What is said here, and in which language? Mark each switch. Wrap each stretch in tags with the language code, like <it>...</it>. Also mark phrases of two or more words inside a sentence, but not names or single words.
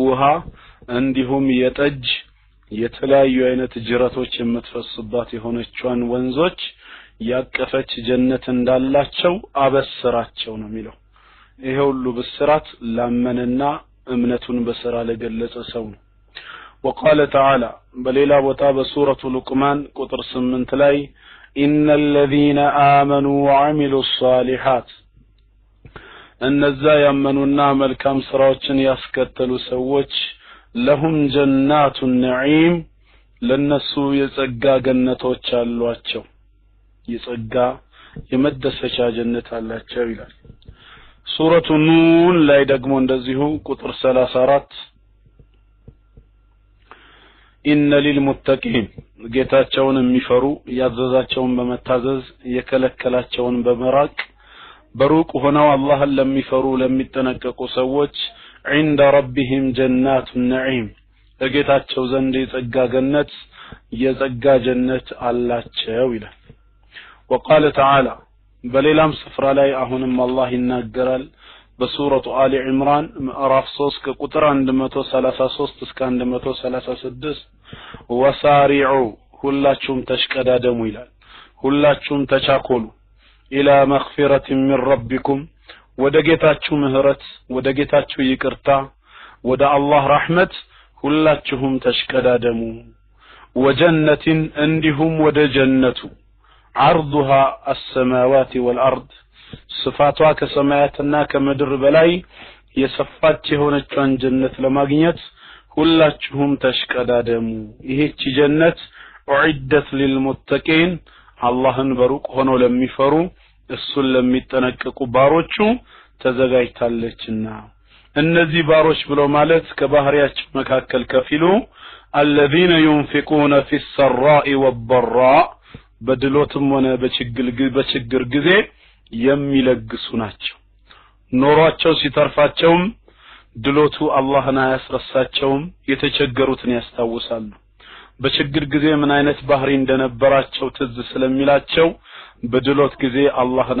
<am>ውሃ እንዲሁም የጠጅ የተለያዩ አይነት ጅረቶች የምትፈስባት የሆነቿን ወንዞች ያቀፈች ጀነት እንዳላቸው አበስራቸው ነው የሚለው ይሄ ሁሉ ብስራት ላመነና እምነቱን በሥራ ለገለጸ ሰው ነው</am> <ar>وقال تعالى</ar> <am>በሌላ ቦታ በሱረቱ ሉቅማን ቁጥር 8 ላይ</am> <ar>إن الذين آمنوا وعملوا الصالحات</ar> <am>እነዛ ያመኑና መልካም ሥራዎችን ያስከተሉ ሰዎች</am> <ar>لهم جنات النعيم</ar> <am>ለነሱ የጸጋ ገነቶች አሏቸው የጸጋ የመደሰቻ ጀነት አላቸው ይላል ሱረቱ ኑን ላይ ደግሞ እንደዚሁ ቁጥር 34</am> <ar>إن للمتقين</ar> <am>ጌታቸውን የሚፈሩ ያዘዛቸውን በመታዘዝ የከለከላቸውን በመራቅ በሩቅ ሆነው አላህን ለሚፈሩ ለሚጠነቀቁ ሰዎች</am> <ar>عند ربهم جنات النعيم</ar> <am>ለጌታቸው ዘንድ የጸጋ ጀነት አላቸው ይላል</am> <ar>وقال تعالى</ar> <am>በሌላም ስፍራ ላይ አሁንም አላህ ይናገራል በሱረቱ አሊ ኢምራን ምዕራፍ 3 ከቁጥር 133 እስከ 136 ወሳሪዑ ሁላችሁም ተሽቀዳደሙ ይላል ሁላችሁም ተቻኮሉ</am> <ar>إلى مغفرة من ربكم</ar> <am>ወደ ጌታችሁ ምህረት ወደ ጌታችሁ ይቅርታ ወደ አላህ ረህመት ሁላችሁም ተሽቀዳደሙ ወጀነትን እንዲሁም ወደ ጀነቱ</am> <ar>عرضها السماوات والارض</ar> <am>ስፋቷ ከሰማያትና ከምድር በላይ የሰፋች የሆነችውን ጀነት ለማግኘት ሁላችሁም ተሽቀዳደሙ ይህች ጀነት</am> <ar>أعدت للمتقين</ar> <am>አላህን በሩቅ ሆነው ለሚፈሩ እሱን ለሚጠነቀቁ ባሮቹ ተዘጋጅታለችና እነዚህ ባሮች ብለው ማለት ከባህሪያቸው መካከል ከፊሉ</am> <ar>الذين ينفقون في السراء والضراء</ar> <am>በድሎትም ሆነ በችግር ጊዜ የሚለግሱ ናቸው ኖሯቸው ሲተርፋቸውም ድሎቱ አላህን አያስረሳቸውም የተቸገሩትን ያስታውሳሉ በችግር ጊዜ ምን አይነት ባህሪ እንደነበራቸው ትዝ ስለሚላቸው በድሎት ጊዜ አላህን</am>